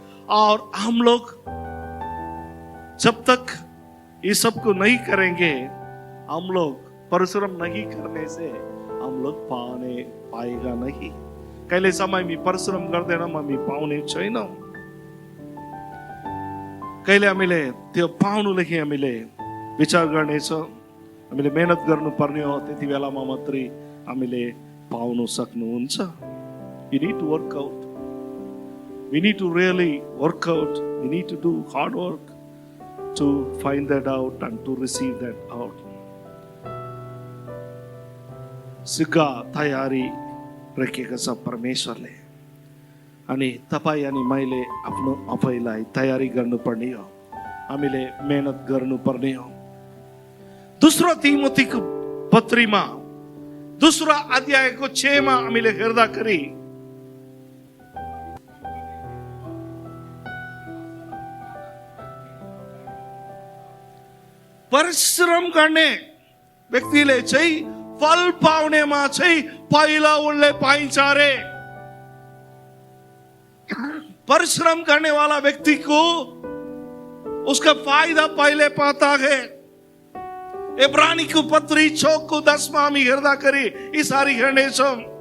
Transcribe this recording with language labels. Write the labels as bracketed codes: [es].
[hi] और हम लोग जब तक ये सब को नहीं करेंगे, हम लोग परिश्रम नहीं करने से हम लोग पाएगा नहीं. [ne] कहिले समय में परिश्रम गर्दैनौँ हामी पाउने छैनौँ. कहिले हामीले त्यो पाउनुदेखि हामीले विचार गर्नेछौँ, हामीले मेहनत गर्नुपर्ने हो, त्यति बेलामा मात्रै हामीले पाउन सक्नुहुन्छ. [en] We need to work out. We need to really work out. We need to do hard work to find that out and to receive that out. [ne] सिक्का तयारी राखेको छ परमेश्वरले. अनि तपाईँ अनि मैले आफ्नो आफैलाई तयारी गर्नुपर्ने हो, हामीले मेहनत गर्नुपर्ने हो. दोस्रो तिमोथीको पत्रीमा दोस्रो अध्यायको 6 मा हामीले हेर्दाखेरि परिश्रम गर्ने व्यक्तिले चाहिँ फल पाउनेमा चाहिँ पहिला उनले पाइन्छ रे. [hi] परिश्रम करने वाला व्यक्ति को उसका फायदा पहले पाता है. [ne] इब्रानी को पत्री 6 को 10 में हामी हेर्दाखेरि यी सारी हेर्नेछौँ.